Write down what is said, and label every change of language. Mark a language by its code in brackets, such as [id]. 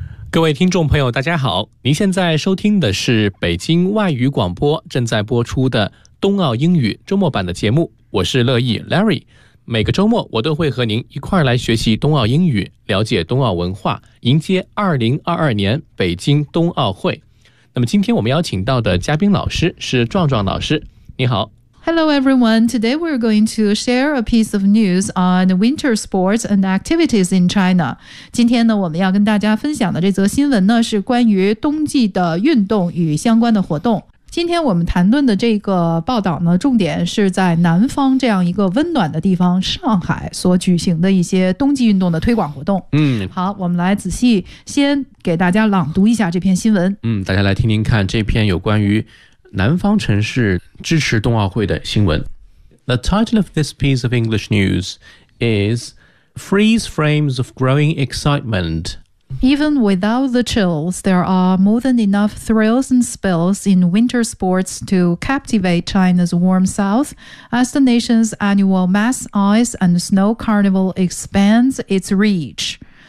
[zh] 各位听众朋友，大家好，您现在收听的是北京外语广播正在播出的冬奥英语周末版的节目，我是乐意 Larry。每个周末我都会和您一块儿来学习冬奥英语，了解冬奥文化，迎接2022年北京冬奥会。那么今天我们邀请到的嘉宾老师是壮壮老师，你好。 [en] Hello everyone, today we're going to share a piece of news on winter sports and activities in China. [zh] 今天呢，我们要跟大家分享的这则新闻呢，是关于冬季的运动与相关的活动。今天我们谈论的这个报道呢，重点是在南方这样一个温暖的地方上海所举行的一些冬季运动的推广活动。好，我们来仔细先给大家朗读一下这篇新闻。大家来听听看这篇有关于南方城市支持冬奥会的新闻。 [en] The title of this piece of English news is Freeze Frames of Growing Excitement. Even without the chills, there are more than enough thrills and spills in winter sports to captivate China's warm south as the nation's annual mass ice and snow carnival expands its reach.